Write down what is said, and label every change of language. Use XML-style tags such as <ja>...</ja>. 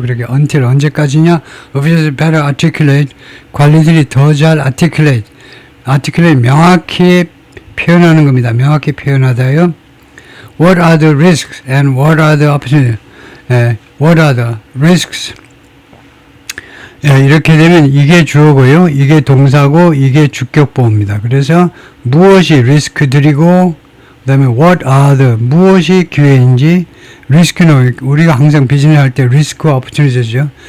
<ko>그렇게 until 언제까지냐?</ko> <en>Officials better articulate.</en> <ko>관리들이 더 잘 articulate 명확히 표현하는 겁니다. 명확히 표현하다요.</ko> <en>What are the risks and what are the opportunities? What are the risks?</en> <ko>이렇게 되면 이게 주어고요. 이게 동사고 이게 주격보호입니다. 그래서 무엇이 리스크들이고 그 다음에</ko> <en>what are the</en> <ko>무엇이 기회인지 리스크는 우리가 항상 비즈니스 할 때 리스크와 오퍼튜니티죠.</ko>